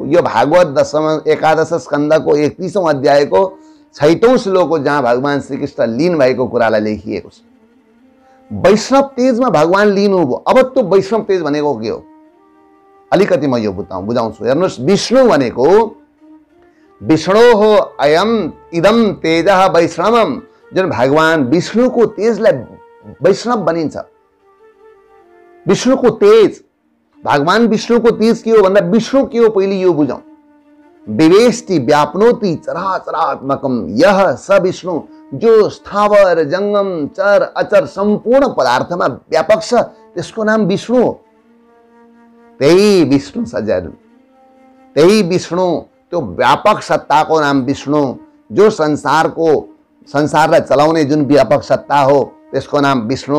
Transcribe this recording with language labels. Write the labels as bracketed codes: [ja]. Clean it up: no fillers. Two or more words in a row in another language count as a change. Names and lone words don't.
[ne] यो भागवत दशम एकादश स्कन्धको 31औं अध्यायको 6औं श्लोक हो, जहाँ भगवान श्रीकृष्ण लीन भएको कुरालाई लेखिएको छ। वैष्णव तेजमा भगवान लीन हुनुभयो। अब त्यो वैष्णव तेज भनेको के हो अलिकति म यो बुझाउँछु। हेर्नुहोस्, विष्णु भनेको विष्णु हो [sa] अयम इदम तेजः वैष्णवम, [ne] जुन भगवान विष्णुको तेजलाई वैष्णव बनिन्छ। विष्णुको तेज, भगवान विष्णुको तेज के हो भन्दा विष्णु के हो पहिले यो बुझौं। [sa] विवेष्टि व्याप्नोति चराचरात्मकम, यह स विष्णु [ne] जो स्थावर जंगम चर अचर सम्पूर्ण पदार्थमा व्यापक छ, त्यसको नाम विष्णु हो। त्यही विष्णु सज्जन, त्यही विष्णु, त्यो व्यापक सत्ताको नाम विष्णु, जो संसारलाई चलाउने जुन व्यापक सत्ता हो त्यसको नाम विष्णु।